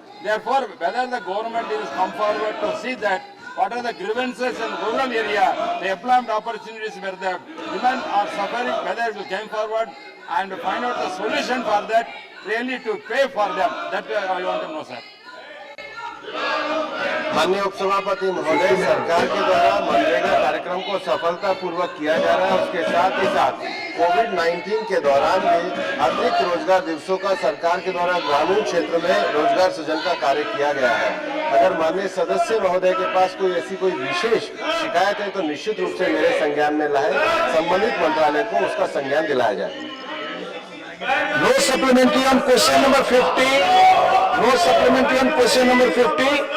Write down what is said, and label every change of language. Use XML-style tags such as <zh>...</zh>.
<en>Therefore, whether the government is come forward to see that what are the grievances in rural area, the employment opportunities where the women are suffering, whether it will come forward and find out the solution for that, really to pay for them. That I want to know, sir.</en> <hi>माननीय उपसभापति महोदय, सरकार के द्वारा मनरेगा कार्यक्रम को सफलतापूर्वक किया जा रहा है। उसके साथ ही साथ कोविड-19 के दौरान भी अतिरिक्त रोजगार दिवसों का सरकार के द्वारा ग्रामीण क्षेत्र में रोजगार सृजन का कार्य किया गया है। अगर माननीय सदस्य महोदय के पास कोई ऐसी कोई विशेष शिकायत है तो निश्चित रूप से मेरे संज्ञान में लाए, संबंधित मंत्रालय को उसका संज्ञान दिलाया जाए।</hi> <en>No supplementary on question number 50. No supplementary on question number 50.</en>